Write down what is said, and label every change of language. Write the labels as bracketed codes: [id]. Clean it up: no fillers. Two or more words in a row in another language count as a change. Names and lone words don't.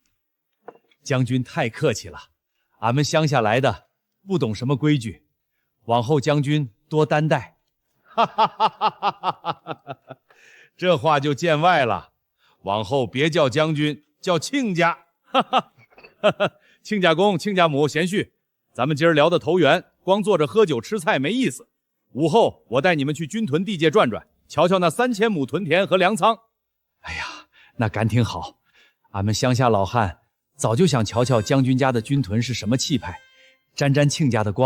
[zh] 將軍太客氣了，俺們鄉下來的，不懂什麼規矩，往後將軍多擔待。哈哈哈哈哈哈！這話就見外了，往後別叫將軍，叫親家。哈哈哈哈！ 親家公，親家母，賢婿，咱們今兒聊得投緣，光坐着喝酒吃菜沒意思。午後我带你们去军屯地界转转，瞧瞧那3000亩屯田和粮倉。哎呀，那赶挺好。俺们乡下老汉早就想瞧瞧将军家的军屯是什么气派，沾沾亲家的光。